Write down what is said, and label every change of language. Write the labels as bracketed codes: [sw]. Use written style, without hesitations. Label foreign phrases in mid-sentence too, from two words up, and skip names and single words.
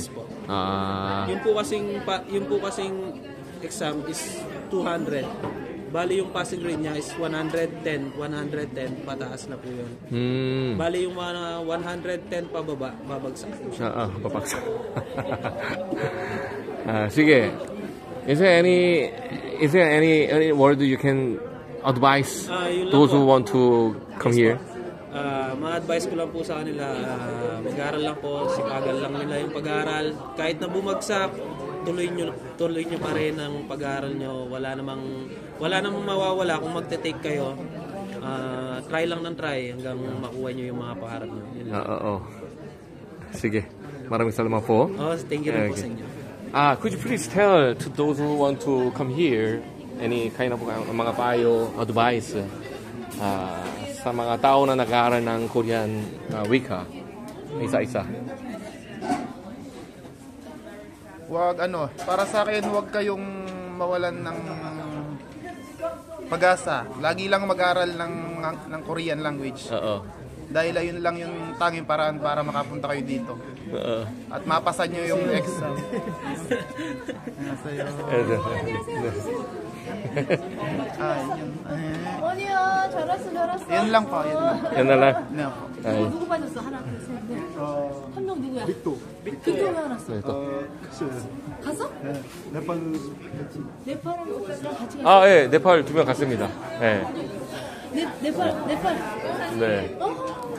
[tl] Yes po. Yung po kasing exam is 200. Bali yung [en] passing grade [tl] niya is 110 pataas na po yun. Bali yung mga 110 pababa, babagsak po siya. babagsak. Sige. [en] Is there any word you can advise [tl] Yun lang [en] those [tl] po. [en] who want to come here? [tl] Ma-advise ko lang po sa kanila, mag-aaral lang po, sipagan lang nila yung pag-aaral. Kahit na bumagsak, tuloy nyo pa rin ang pag-aaral nyo. Wala namang mawawala kung magte-take kayo. Try lang ng try hanggang makuha nyo yung mga pangarap nyo. Yun lang. Sige. Maraming salamat po. [en] Thank you [tl] rin po sa inyo. [en] Could you please tell to those who want to come here any kind of [tl] mga payo, [en] advice [tl] sa mga tao na nag-aaral ng Korean wika? Isa-isa. Para sa akin, huwag kayong mawalan ng pag-asa. Lagi lang mag-aral ng [en] Korean language. [tl] Dahil ayun lang yung tanging paraan para makapunta kayo dito. At mapasa nyo yung exam. [ko] 아니야, 잘했어. [tl] Yun lang po, yun lang. Yan na lang. [ko] 누구 빠졌어? 하나, 둘, 셋, 넷. 한 명 누구야? 빅토 왜 알았어? 갔어? 네팔 네팔이랑 같이 갔어? 예, 네팔 2명 갔습니다. 예. 네팔. 네. 어?